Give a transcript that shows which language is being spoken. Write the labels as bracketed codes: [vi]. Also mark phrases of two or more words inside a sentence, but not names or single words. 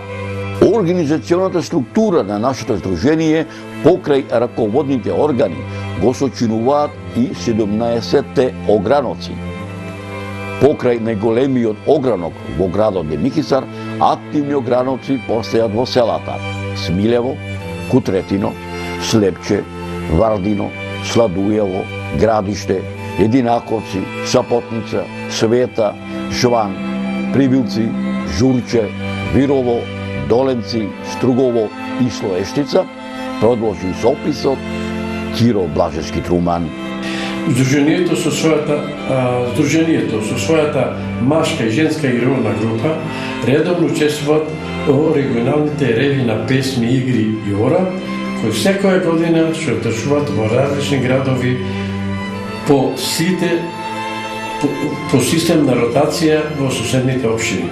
[mk] Организационата структура на нашето здружение покрај раководните органи го сочинуваат и 17 ограновци. Покрај најголемиот огранок во градот Демихисар, активни ограновци постојат во селата Смилево, Кутретино, Слепче, Вардино, Сладујево, Градиште, Единаковци, Сапотница, Света, Шван, Прибилци, Журче, Вирово, Доленци, Стругово и Слоештица, продолжи со описот Киро Блажевски Труман. Здружението со својата машка и женска игрална група редовно учествуваат во регионалните реви на песми, игри и ора, кои секоја година се одржуваат во различни градови по систем на ротација во соседните општини.